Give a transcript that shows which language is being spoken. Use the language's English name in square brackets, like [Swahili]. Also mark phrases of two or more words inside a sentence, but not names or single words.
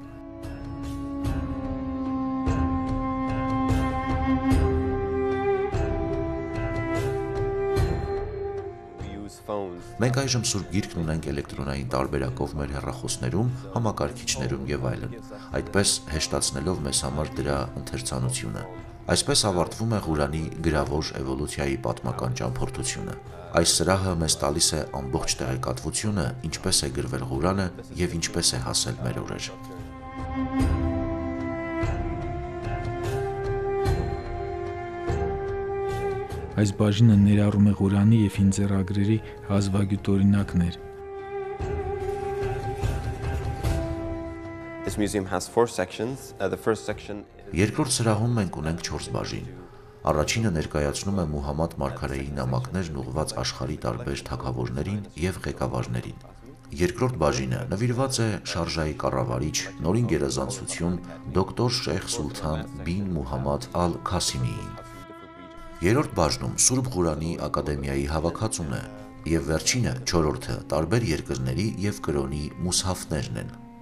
[Armenian] Մենք այժմ Սուրբ Գիրքն ունենք էլեկտրոնային տարբերակով մեր հեռախոսներում, համակարգիչներում եւ այլն, այդպես հեշտացնելով մեզ համար դրա ընթերցանությունը։ Այսպես ավարտվում է Ղուրանի գրավոր էվոլյուցիայի պատմական ճամփորդությունը։ Այս սրահը մեզ տալիս է ամբողջ տեղեկատվությունը, ինչպես է գրվել Ղուրանը եւ ինչպես է հասել մեր օրեր։ Այս բաժինը ներառում է Ղուրանի եւ հին ձեռագրերի հազվագյուտ օրինակներ։ [English] This museum has 4 sections. The first section is [Armenian] Երկրորդ սրահում մենք ունենք 4 բաժին։ Առաջինը ներկայացնում է Մուհամմադ մարգարեի նամակներն ուղղված աշխարհի տարբեր թագավորներին եւ ղեկավարներին։ Երկրորդ բաժինը նվիրված է շարժայի կառավարիչ, նորին գերազանցություն դոկտոր Շեյխ Սուլթան բին Մուհամմադ ալ-Քասիմիին։ Երրորդ բաժնում Սուրբ Ղուրանի ակադեմիայի հավաքածուն է եւ վերջինը, չորրորդը, տարբեր երկրների եւ կրոնի մուսհաֆներն են։